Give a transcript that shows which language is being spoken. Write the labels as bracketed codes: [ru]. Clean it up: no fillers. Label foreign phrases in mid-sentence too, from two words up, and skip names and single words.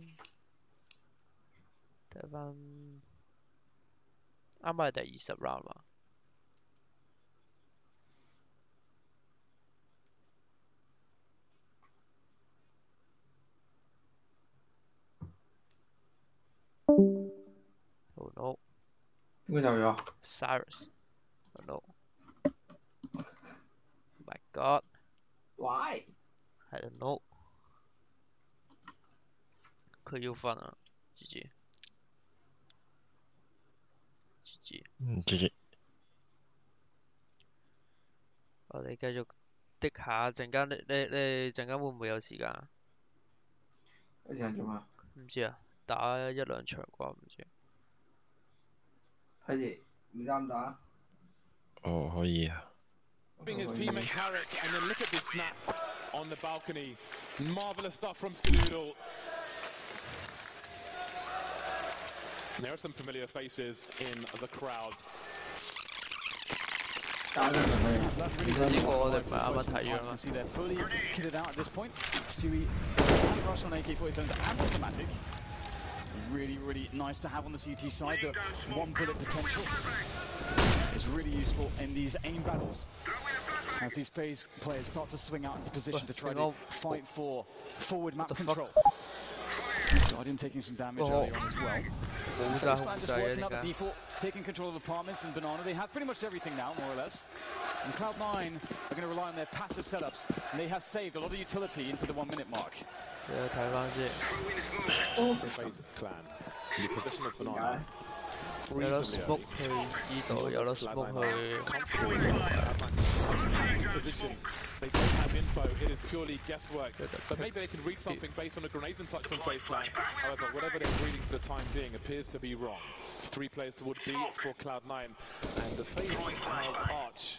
[yue] 睇翻，啱啱係第20 round 嘛？ [en] Oh no! [yue] 邊個走咗 [en] ？Cyrus. Oh no! Oh my God! Why? I don't know. [yue] 佢要瞓啊 ！GG。 GG。我哋繼續的下，陣間你陣間會唔會有時間啊？有時間做咩？唔知啊，打1、2場啩，唔知。佢哋唔啱打。哦，可以啊。 [en] His teammate Tarek, and then look at this snap on the balcony. Marvelous stuff from Skadoodle. And there are some familiar faces in the crowd. [yue] 呢個我哋唔係啱啱睇咗嘛。 [en] See they're fully kitted out at this point. Stewie and rush on AK-47s and automatic. Really nice to have on the CT side. The one bullet potential is really useful in these aim battles. As these FaZe players start to swing out into position to try to fight for forward map control. Guardian taking some damage early on as well. FaZe Clan just working out the default, taking control of apartments and Banana. They have pretty much everything now, more or less. And Cloud9 are going to rely on their passive setups. And they have saved a lot of utility into the 1-minute mark. Yeah, [yue] 睇翻先。 [en] FaZe Clan in the position of Banana. [yue] 有得 smoke 去呢度，有得 smoke 去。 [en] Positions. They don't have info. It is purely guesswork. But maybe they can read something based on the grenades and such from FaZe Clan. However, whatever they're reading for the time being appears to be wrong. 3 players towards B for Cloud9, and the FaZe have Arch.